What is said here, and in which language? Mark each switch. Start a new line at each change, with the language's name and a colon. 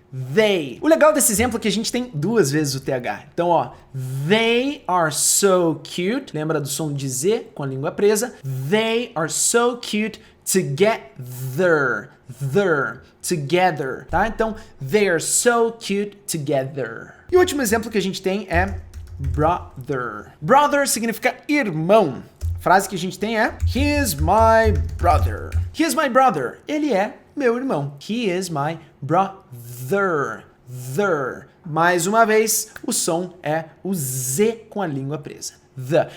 Portuguese: They. O legal desse exemplo é que a gente tem duas vezes o TH.
English: Então, ó, they are so cute.
Portuguese: Lembra do som de Z com a língua presa?
English: They are so cute together. Together, tá? Então, they are so cute together.
Portuguese: E o último exemplo que a gente tem é brother. Brother significa irmão. A frase que a gente tem é
English: He is my brother. He is my brother.
Portuguese: Ele é meu irmão.
English: He is my brother.
Portuguese: Mais uma vez, o som é o Z com a língua presa. The.